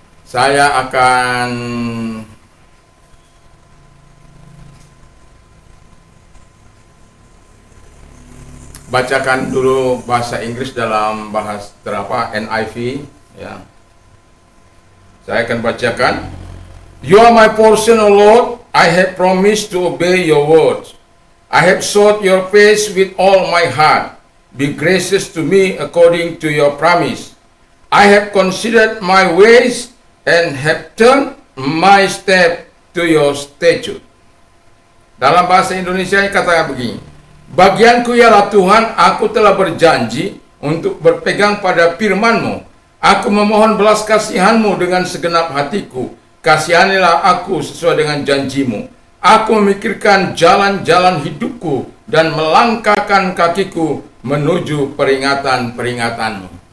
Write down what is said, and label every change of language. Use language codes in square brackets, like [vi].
[id] Saya akan bacakan dulu bahasa Inggris dalam bahasa NIV ya. Saya akan bacakan. [en] You are my portion, O Lord. I have promised to obey your words. I have sought your face with all my heart. Be gracious to me according to your promise. I have considered my ways and have turned my step to your statute. [id] Dalam bahasa Indonesia katakan begini. Bagianku ialah Tuhan, aku telah berjanji untuk berpegang pada firman-Mu. Aku memohon belas kasihan-Mu dengan segenap hatiku. Kasihanilah aku sesuai dengan janji-Mu. Aku memikirkan jalan-jalan hidupku dan melangkahkan kakiku menuju peringatan-peringatan-Mu.